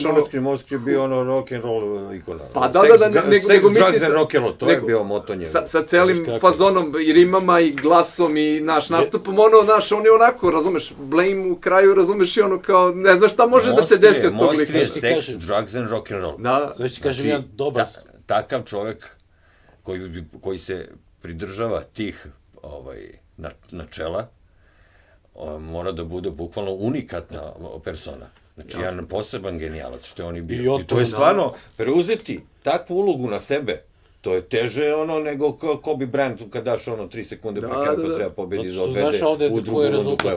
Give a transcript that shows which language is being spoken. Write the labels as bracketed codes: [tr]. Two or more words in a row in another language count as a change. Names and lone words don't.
[sr] Moskri je bio rock'n'roll ikona. Pa da, nego misli sa... rock'n'roll, to je bio moto njega. Sa celim fazonom i rimama i glasom i nastupom, on je onako, razumeš, blame u kraju, razumeš, i kao, ne znaš šta može da se desi od tog lika. Moskri je [en] sex, drugs and rock'n'roll. [sr] Da. Sve ti kažem, jedan dobar... Takav čovek koji se pridržava tih načela, mora da bude bukvalno unikatna persona. Znači, jedan poseban genijalac, što je on i bio. I to je stvarno, preuzeti takvu ulogu na sebe, to je teže nego Kobe Bryant kad daš 3 sekunde pre kraja pa treba pobedi da odvede u drugu rundu play-off.